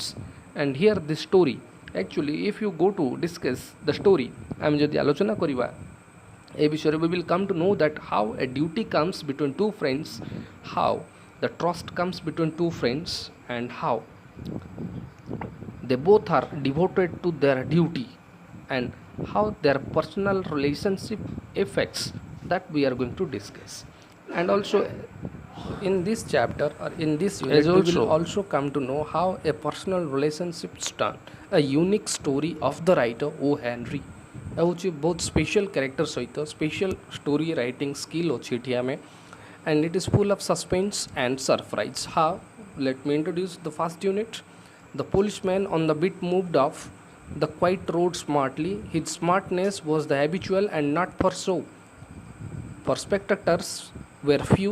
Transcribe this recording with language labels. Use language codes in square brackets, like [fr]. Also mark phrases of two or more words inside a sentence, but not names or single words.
[en] And here this story, actually, if you go to discuss the story, I am [or] ଯଦି ଆଲୋଚନା କରିବା ଏ ବିଷୟରେ, [en] we will come to know that how a duty comes between two friends, how the trust comes between two friends, and how they both are devoted to their duty, and how their personal relationship affects, that we are going to discuss. And also in this chapter or in this unit, we will also come to know how a personal relationship turn, a unique story of the writer O Henry. [or] ହେଉଛି ବହୁତ [en] special character [or] ସହିତ [en] special story writing skill [or] ଅଛି ଏଠି ଆମେ, [en] and it is full of suspense and surprise. How? Let me introduce the first unit. The policeman on the beat moved off the quiet road smartly. His smartness was the habitual and not for show. For spectators were few.